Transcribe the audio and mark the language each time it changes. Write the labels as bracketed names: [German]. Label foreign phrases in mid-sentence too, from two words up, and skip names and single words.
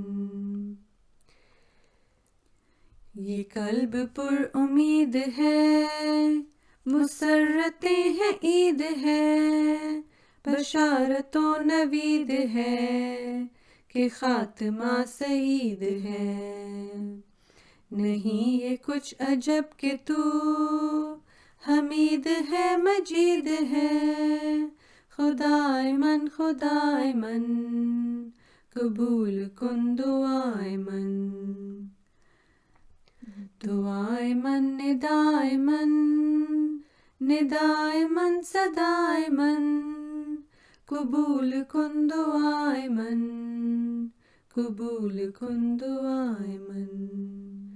[Urdu] یہ قلب پر امید ہے مسرتیں ہیں عید ہے بشارت و نوید ہے کہ خاتمہ سعید ہے نہیں یہ کچھ عجب کہ تو حمید ہے مجید ہے [Persian] خدائے من قبول کن دعائے من دعائے من ندائے من صدائے من قبول کن دعائے من قبول کن دعائے من